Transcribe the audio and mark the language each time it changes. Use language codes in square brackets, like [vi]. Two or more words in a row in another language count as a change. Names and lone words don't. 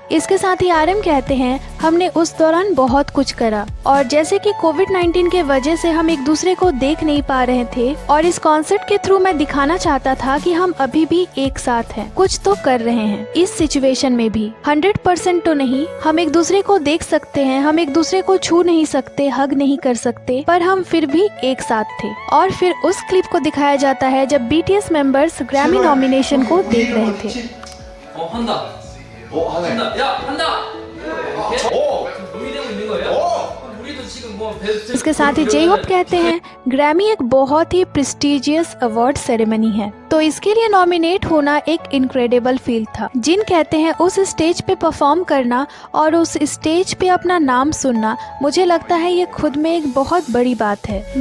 [hi] इसके साथ ही RM कहते हैं हमने उस दौरान बहुत कुछ करा, और जैसे कि कोविड-19 के वजह से हम एक दूसरे को देख नहीं पा रहे थे, और इस कॉन्सर्ट के थ्रू मैं दिखाना चाहता था कि हम अभी भी एक साथ हैं, कुछ तो कर रहे हैं। इस सिचुएशन में भी 100% तो नहीं, हम एक दूसरे को देख सकते हैं, हम एक दूसरे को छू नहीं सकते, हग नहीं कर सकते, पर हम फिर भी एक साथ थे। और फिर उस क्लिप को दिखाया जाता है जब BTS [en] members Grammy nomination [hi] को देख रहे थे। [ko] 한다. 한다. 야, 한다. 준비되고 있는 거예요? 우리도 지금 뭐 [hi] इसके साथ ही जेहोप कहते हैं ग्रैमी एक बहुत ही [en] prestigious award ceremony [hi] है, तो इसके लिए नॉमिनेट होना एक [en] incredible feel [hi] था। जिन कहते हैं उस स्टेज पे परफॉर्म करना और उस स्टेज पे अपना नाम सुनना, मुझे लगता है ये खुद में एक बहुत बड़ी बात है।